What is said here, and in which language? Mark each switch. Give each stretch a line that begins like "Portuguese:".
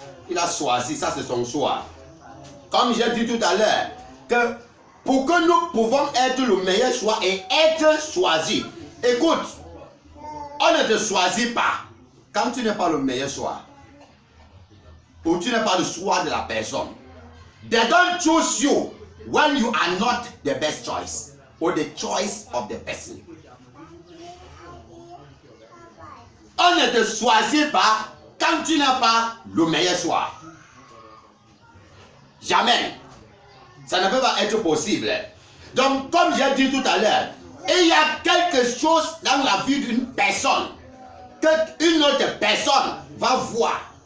French: Il a choisi, ça c'est son choix. Comme j'ai dit tout à l'heure, que pour que nous pouvons être le meilleur choix et être choisi. Écoute, on ne te choisit pas quand tu n'es pas le meilleur choix. Ou tu n'es pas le choix de la personne.
English: They don't choose you when you are not the best choice or the choice of the person.
French: On ne te choisit pas quand tu n'as pas le meilleur choix. Jamais. Ça ne peut pas être possible. Donc, comme j'ai dit tout à l'heure, il y a quelque chose dans la vie d'une personne qu'une autre personne va voir.